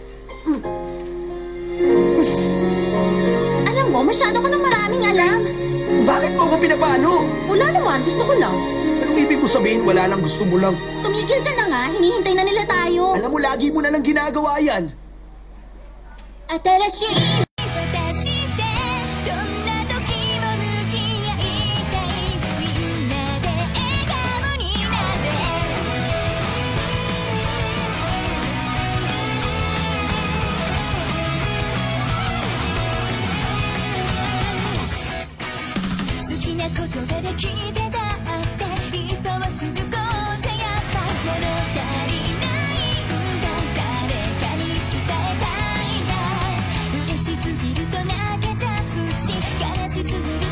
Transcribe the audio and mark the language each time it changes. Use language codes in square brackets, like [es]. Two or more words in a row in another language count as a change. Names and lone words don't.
[tl] Alam mo, masyado ko ng maraming alam. Bakit mo ako pinapalo? Wala naman, gusto ko lang. Anong ibig mo sabihin wala lang gusto mo lang? Tumigil ka na nga, hinihintay na nila tayo. Alam mo, lagi mo na lang ginagawa yan. [ja] Atarashi! どんな時も向き合いたいみんなで笑顔になれ好きなことができてだって一歩を継ぐこうぜやっぱ物足りないんだ誰かに伝えたいんだ嬉しすぎると泣けちゃうし悲しすぎると笑っちゃうそん